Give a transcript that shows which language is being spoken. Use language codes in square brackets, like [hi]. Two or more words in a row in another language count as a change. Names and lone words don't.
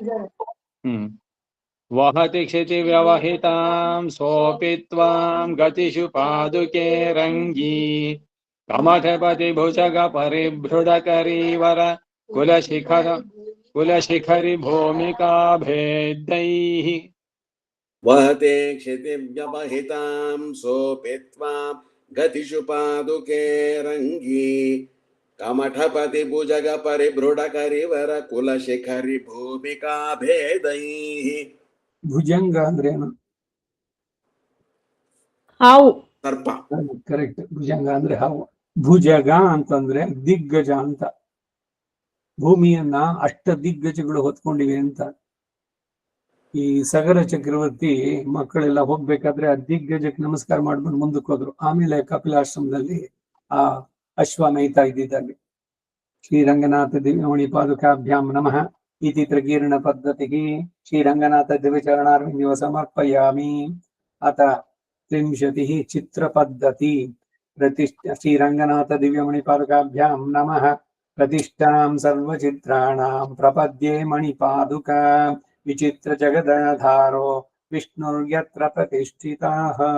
[sa] वहति क्षितिव्यवहितां सोऽपि त्वां गतिषु पादुके रङ्गी कमठपति भुजग परिभृढकरीवर कुलशिखरि भूमिका भेदैः वहते क्षितिव्यवहितां सोऽपि त्वां गतिषु पादुके रङ्गी कमठपति भुजग परिभृढकरिवर कुलशिखरि भूमिका भेदैः [kn] ಭುಜಂಗ ಅಂದ್ರೆ ಏನು? ಹಾವು. [sa] सर्प [kn] ಕರೆಕ್ಟ್. ಭುಜಂಗ ಅಂದ್ರೆ ಹಾವು. ಭುಜಗ ಅಂತಂದ್ರೆ ದಿಗ್ಗಜ ಅಂತ. ಭೂಮಿಯನ್ನ ಅಷ್ಟ ದಿಗ್ಗಜಗಳು ಹೊತ್ಕೊಂಡಿವೆ ಅಂತ. ಈ ಸಗರ ಚಕ್ರವರ್ತಿ ಮಕ್ಕಳೆಲ್ಲ ಹೋಗ್ಬೇಕಾದ್ರೆ ಆ ದಿಗ್ಗಜಕ್ಕೆ ನಮಸ್ಕಾರ ಮಾಡ್ಕೊಂಡು ಮುಂದಕ್ಕೆ ಹೋದ್ರು. ಆಮೇಲೆ ಕಪಿಲಾಶ್ರಮದಲ್ಲಿ ಆ ಅಶ್ವ ನೈತಾ ಇದ್ದಿದ್ದಲ್ಲಿ [sa] ಶ್ರೀರಂಗನಾಥ ದಿವ್ಯಮಣಿ ಪಾದುಕಾಭ್ಯಾಂ ನಮಃ इति प्रकीर्ण पद्धतिः श्रीरंगनाथ दिव्यचरणारविंदो समर्पयामि। अथ 30 चित्रपद्धति प्रतिष्ठा श्रीरंगनाथ दिव्यमणिपादुकाभ्यां नमः। प्रतिष्ठां सर्वचित्राणां प्रपद्ये मणिपादुका विचित्र जगदाधारो विष्णुर्यत्र प्रतिष्ठिताः।